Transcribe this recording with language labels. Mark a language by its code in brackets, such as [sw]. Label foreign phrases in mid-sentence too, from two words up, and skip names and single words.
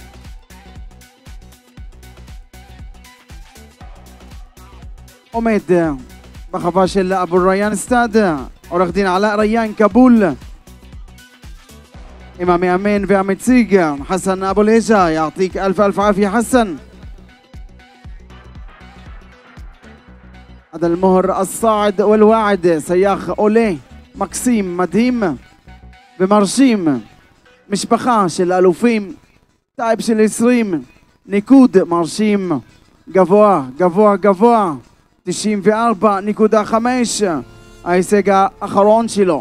[he] עומד בחווה של אבו ריאן סטאד עורך דין עלא ריאן כאבול, עם המאמן והמציג חסן אבו ליג'ה. [ar] يعطيك ألف عافية حسن. هذا المهر الصاعد والواعد, [he] סייח עולה מקסים מדהים ומרשים, משפחה של אלופים, טייפ של 20, ניקוד מרשים גבוה גבוה גבוה 94.5, ההישג האחרון שלו.